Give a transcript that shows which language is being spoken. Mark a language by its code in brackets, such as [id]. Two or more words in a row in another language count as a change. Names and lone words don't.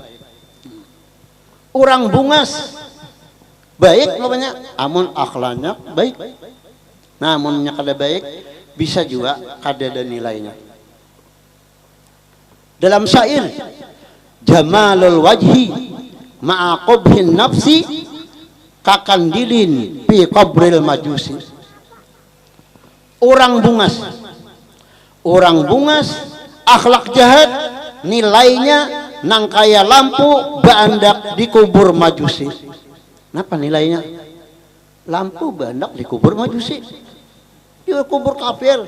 [bjn] Orang bungas baik namanya amun akhlaknya baik. Nah, amunnya kada baik bisa juga kada ada nilainya. Dalam syair [ar] جمال الوجه مع قبح النفس كقنديل في قبر المجوسي. [bjn] Orang bungas akhlak jahat nilainya nang kaya lampu bandak di kubur majusi. Napa nilainya? Lampu bandak di kubur majusi, di kubur kafir.